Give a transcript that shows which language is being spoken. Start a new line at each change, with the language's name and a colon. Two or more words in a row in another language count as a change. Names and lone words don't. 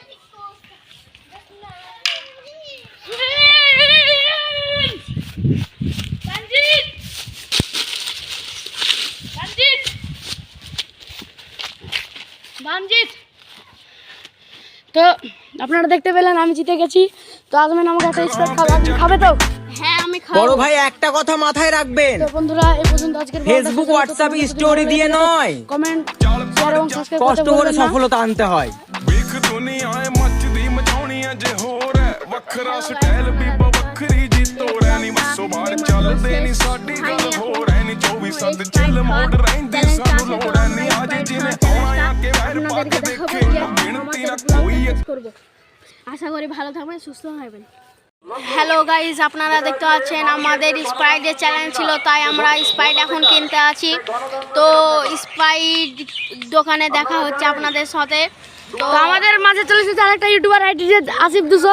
Bangla: তো আপনারা দেখতে পেলেন আমি জিতে গেছি। তো আজমান আমাকে একটা স্পেট খাবে তো? হ্যাঁ, আমি খাবো। বড় ভাই একটা কথা মাথায় রাখবেন, তো বন্ধুরা এই পর্যন্ত আজকের ফেসবুক হোয়াটসঅ্যাপ স্টোরি দিয়ে নয়,
English: comment share
Bangla: এবং সাবস্ক্রাইব কষ্ট করে সফলতা আনতে হয়।
Punjabi: ਵੇਖ ਦੁਨੀਆ ਮੱਚਦੀ ਮਚਾਉਣੀ ਅਜੇ ਹੋਰ ਹੈ ਵੱਖਰਾ ਸਟਾਈਲ ਬੀਬਾ ਵੱਖਰੀ ਜੀ ਤੋੜੈ ਨੀ ਮੱਸੋ ਬਾਹਰ ਚੱਲਦੇ ਨੀ ਸਾਡੀ ਗੱਲ ਹੋਰ ਐ ਨੀ 24/7 ਚੱਲ ਮੋੜ ਰਹਿੰਦੀ ਸਾਨੂੰ ਲੋੜ ਐ ਨੀ ਅੱਜ ਜਿਵੇਂ ਆਉਣਾ ਆ ਕੇ ਵੈਰ ਪਾ ਕੇ ਦੇਖੇ ਗਿਣਤੀ ਨਾ ਕੋਈ
Bangla: আশা করি ভালো থাকবেন, সুস্থ থাকবেন।
English: hello guys,
Bangla: আপনারা দেখতে পাচ্ছেন আমাদের স্প্রাইটের চ্যালেঞ্জ ছিল, তাই আমরা স্প্রাইট এখন কিনতে আছি। তো স্প্রাইট দোকানে দেখা হচ্ছে আপনাদের সাথে। তো আমাদের মাঝে চলে এসেছে আরেকটা
English: YouTuber ID
Bangla: যে আসিফ 200।